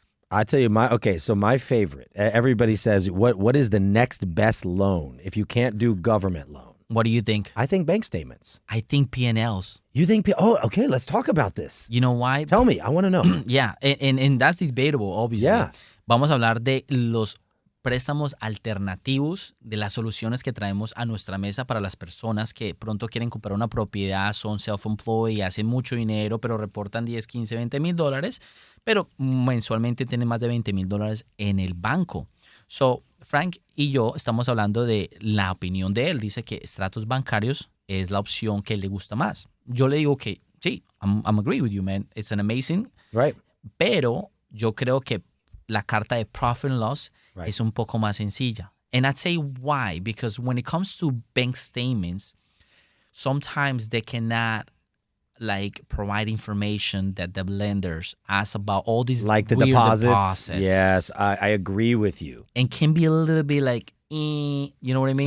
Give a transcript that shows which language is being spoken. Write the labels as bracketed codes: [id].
[en] I tell you, my favorite, everybody says, what is the next best loan if you can't do government loan? What do you think? I think bank statements. I think P&Ls. You think, okay, let's talk about this. You know why? Tell me, I want to know. Yeah, and that's debatable, obviously. Yeah. [es] Vamos a hablar de los préstamos alternativos, de las soluciones que traemos a nuestra mesa para las personas que pronto quieren comprar una propiedad, son self-employed, hacen mucho dinero, pero reportan 10, 15, 20 mil dólares, pero mensualmente tienen más de 20 mil dólares en el banco. So, Frank y yo estamos hablando de la opinión de él. Dice que estratos bancarios es la opción que le gusta más. Yo le digo que sí, [en] I'm agree with you, man. It's an amazing. Right. [es] Pero yo creo que la carta de profit and loss es un poco más sencilla. [en] And I'd say why? Because when it comes to bank statements, sometimes they cannot provide information that the lenders ask about all these like the weird deposits. Yes, I agree with you. And can be a little bit you know what I mean?